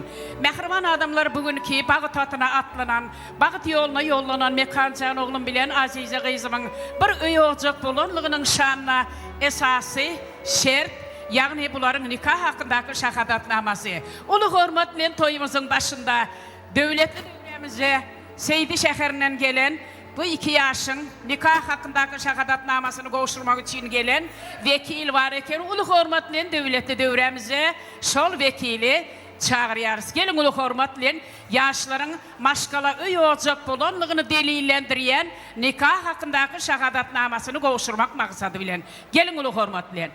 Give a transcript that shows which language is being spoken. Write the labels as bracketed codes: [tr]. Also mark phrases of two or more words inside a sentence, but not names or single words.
[tk] Mehriban adamlar bugünkü bagyt atyna atlanan, bagyt ýoluna ýollanan Mekanjan oglum bilen Azize gyzymyň bir öýe ocak bolanlygynyň şanyna esasy şert, yani buların nikah hakkındaki şahadatnaması. Ulu hormat bilen toyumuzun başında devletli dövremizde Seydi şäherinden gelen bu iki ýaşyň nikah hakkındaki şahadatnamasyny goşurmak için gelen vekil var eken ulu hormat bilen devletli dövremizde şol vekili çağırýarys. Gelin ulu hormat bilen ýaşlaryň maşgala öýe ocak bolanlygyny delillendirýän nikah hakkındaki şahadatnamasyny goşurmak maksady bilen. Gelin ulu hormat bilen.